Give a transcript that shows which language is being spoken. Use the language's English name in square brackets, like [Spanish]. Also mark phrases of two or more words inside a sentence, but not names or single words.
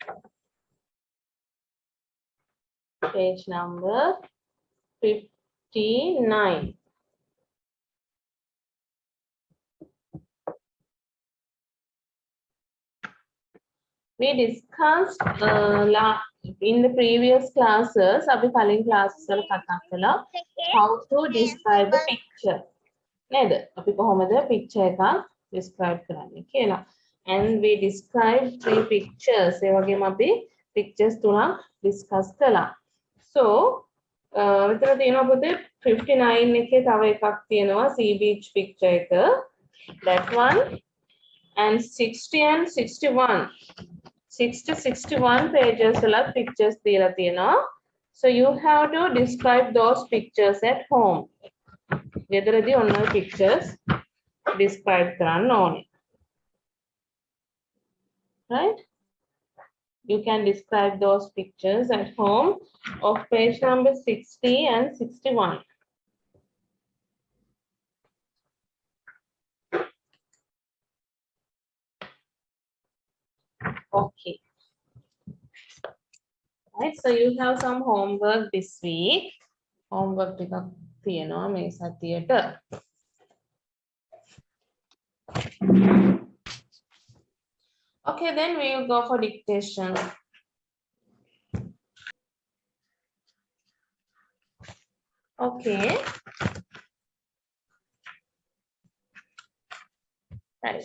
[English] Page number 59. We discussed in the previous classes, [Sinhala] අපි කලින් classes වල කතා කළා [English] how to describe a picture. [Sinhala] නේද? අපි කොහොමද picture එකක් describe කරන්නේ කියලා. [English] And we described 3 pictures. [Sinhala] ඒ වගේම අපි pictures 3ක් discuss කළා. So, මෙතන තියෙනවා පුතේ 59 එකේ තව එකක් තියෙනවා [English] sea beach picture [Sinhala] එක. [English] That one. And 60 and 61. [Sinhala] 61 pages වල pictures දීලා තියෙනවා. [English] So you have to describe those pictures at home. [Sinhala] ගෙදරදී ඔන්න ඔය [English] pictures describe [Sinhala] කරන්න ඕනේ. [English] Right? You can describe those pictures at home of page number 60 and 61. Okay. Right, so you have some homework this week. [Sinhala] Homework ටිකක් තියෙනවා මේ සතියේට. [English] Okay, then we will go for dictation. Okay. Right.